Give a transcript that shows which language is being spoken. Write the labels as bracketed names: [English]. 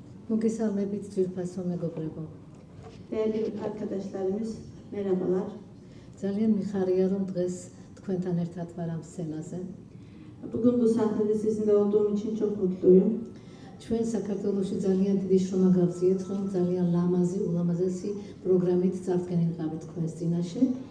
[Georgian] მოგესალმებით ძვირფასო მეგობრებო. [Turkish] დედი არქადაშლარის მერაბალარ. [Georgian] ძალიან მიხარია რომ დღეს თქვენთან ერთად ვარ ამ სცენაზე. [Turkish] Bugün bu sahnede sizinle olduğum için çok mutluyum. [Georgian] ჩვენ საქართველოში ძალიან დიდი შრომა გავწიეთ, რომ ძალიან ლამაზი, ულამაზესი პროგრამით წარდგენილიყავით თქვენს წინაშე.